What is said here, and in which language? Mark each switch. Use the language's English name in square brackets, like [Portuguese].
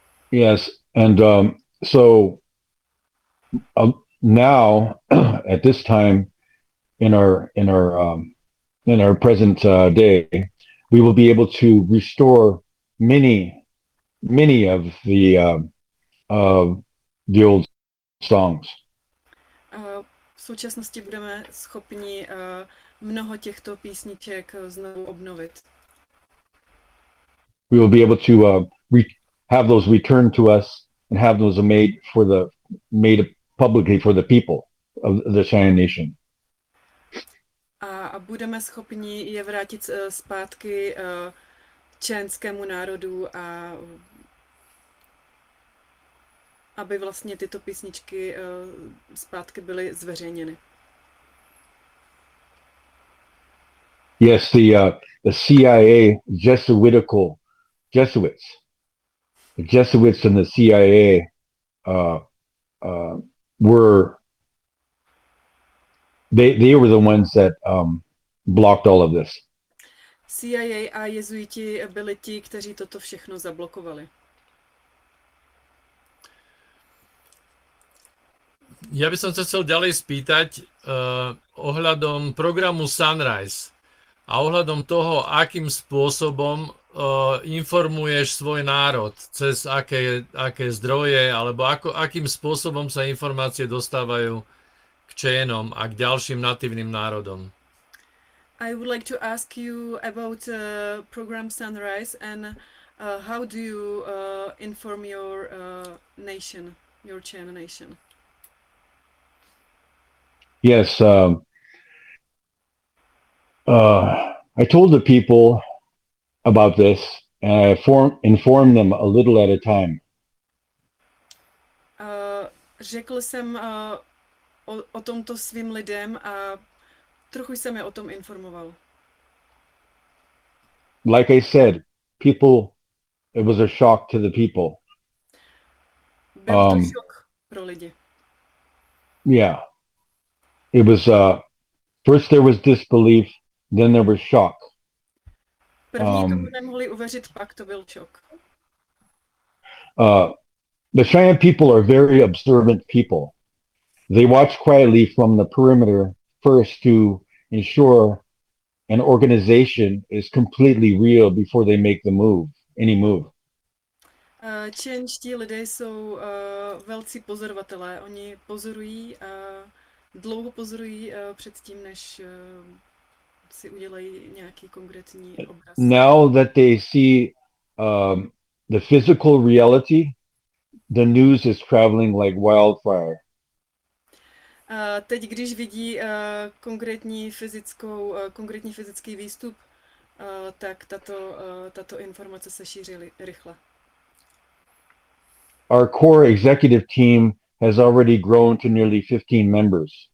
[English] Yes, and so now at this time in our present day, we will be able to restore many of the old songs. [Czech] V současnosti budeme schopni mnoho těchto písniček znovu obnovit. [English] We will be able to have those returned to us and have those made publicly for the people of the Cheyenne Nation. [Czech] A budeme schopni je vrátit zpátky čeňskému národu a aby vlastně tyto písničky zpátky byly zveřejněny. [English] Yes, the CIA Jesuitical Jesuits. The Jesuits and the CIA were the ones that blocked all of this. [Czech] CIA a jezuiti byli ti, kteří toto všechno zablokovali. Já bych se chtěl dále spýtat ohledom programu Sunrise a ohledom toho, akým způsobem informuješ svůj národ, [Slovak] cez aké zdroje, alebo akým [Czech] způsobem se informace dostávají k Čénom a k dalším nativním národům. [English] I would like to ask you about program Sunrise and how do you inform your nation, your Chan nation? Yes, I told the people about this and I informed them a little at a time. [Czech] Řekl jsem o tomto svým lidem a trochu jsem je o tom informoval. [English] Like I said, people, it was a shock to the people. [Czech] Byl to šok pro lidi. [English] Yeah. It was, first there was disbelief, then there was shock. [Czech] První, komu nemohli uvěřit, pak to byl šok. [English] The Cheyenne people are very observant people. They watch quietly from the perimeter first to ensure an organization is completely real before they make the move, any move. [Czech] Čeňští lidé jsou velcí pozorovatelé. Oni pozorují a dlouho pozorují před tím, než si udělají nějaký konkrétní obraz. [English] Now that they see the physical reality, the news is traveling like wildfire. [Czech] Teď, když vidí konkrétní fyzický výstup, tak tato informace se šíří rychle. [English] Our core executive team has already grown to nearly 15 members.